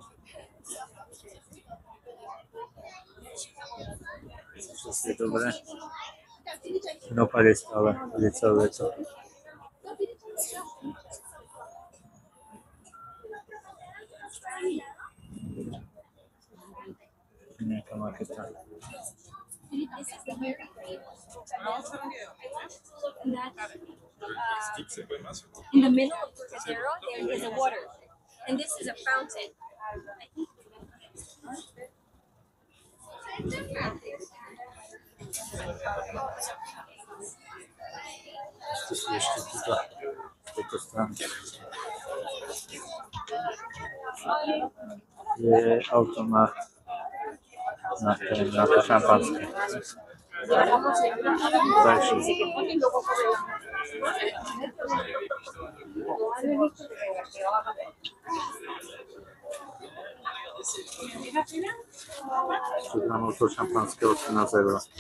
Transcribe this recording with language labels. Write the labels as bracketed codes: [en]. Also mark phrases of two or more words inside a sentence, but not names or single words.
[sk] Všetko je dobré. Dopad je stále, je celé leto. Nejaká marketa. [en] In the middle of Trocadero, there is a water, and this is a fountain. [sk] To sú ešte túto, tejto stránke. Je automat na to šampanské. Gramov to šampanské 18 €.